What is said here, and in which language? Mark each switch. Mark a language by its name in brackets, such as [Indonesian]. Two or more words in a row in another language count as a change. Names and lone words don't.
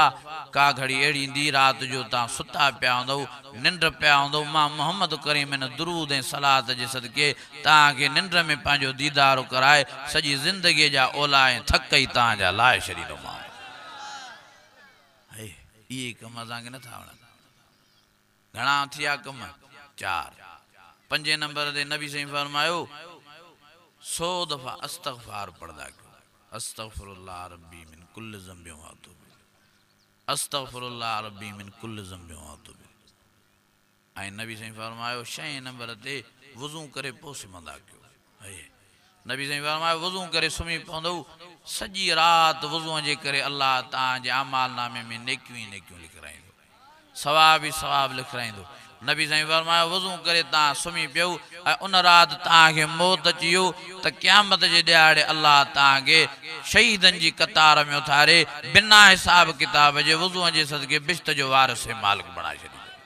[Sindhi] का घड़ी अहिड़ी ईंदी राति जो तव्हां सुता पिया हूंदव निंड पिया हूंदव मां मोहम्मद करीम हिन दुरूद ऐं सलात जे सदके तव्हांखे निंड में पंहिंजो दीदारो कराए सॼी ज़िंदगीअ जा ओला ऐं थक ई तव्हांजा लाहे छॾींदोमांव। इहे कम असांखे नथा वणनि। घणा थिया कम? 4। 5 नंबर ते नबी साईं फरमायो 100 दफ़ा अस्तग़फ़ार पढ़ंदा कयो। [Arabic] أستغفر الله ربي من كل ذنب وأتوب إليه. أستغفر الله ربي من كل ذنب وأتوب إليه. [Sindhi] ऐं नबी साईं फरमायो 6 नंबर ते वज़ू करे पोइ सुम्हंदा कयो। नबी साईं फरमायो वज़ू करे सुम्ही पवंदव सॼी राति वज़ूअ जे करे अल्लाह तव्हांजे अमाल नामे में नेकियूं ई नेकियूं लिखाईंदो, सवाब ई सवाब लिखाईंदो। नबी साईं फरमायो वज़ू करे तव्हां सुम्ही पियो ऐं उन राति तव्हांखे मौत अची वियो त क़यामत जे ॾियारे अल्लाह तव्हांखे शहीदनि जी कतार में उथारे बिना हिसाब किताब जे वज़ूअ जे सदके बिश्त जो वारिस मालिक बणाए छॾींदो।